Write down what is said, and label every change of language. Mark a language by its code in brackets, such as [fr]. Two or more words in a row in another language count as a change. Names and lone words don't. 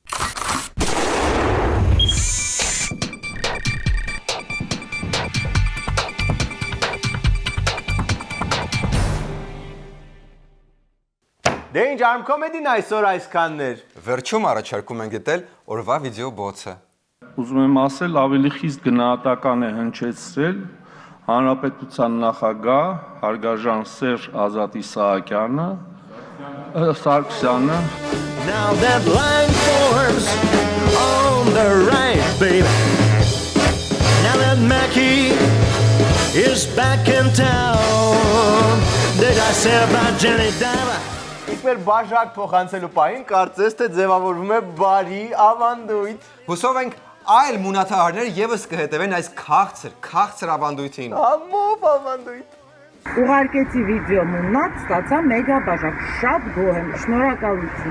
[hy] Դե ինչ Arm Comedy-ն այսօր այսքաններ։ Վերջում առաջարկում են գտել օրվա վիդեո բոցը։ Ուզում եմ ասել, ավելի խիստ գնահատական է հնչեցրել Հանրապետության նախագահ հարգարժան Սերժ Ազատ Իսահակյանը, Սարգսյանը։ [en] Now that line forms on the right, baby. Now that Mackie is back in town. Did I say about Jenny Diver? [hy] Մեր բաժակ փոխանցելու պահին կարծես թե ձևավորվում է բարի ավանդույթ։ Հուսով ենք այլ մունաթահարներ եւս կհետևեն այս քաղցր ավանդույթին։ Ամով ավանդույթ։ Ուղարկեցի վիդեո մուննատ, ստացա մեգաբաժակ, շատ գոհ եմ, շնորհակալություն։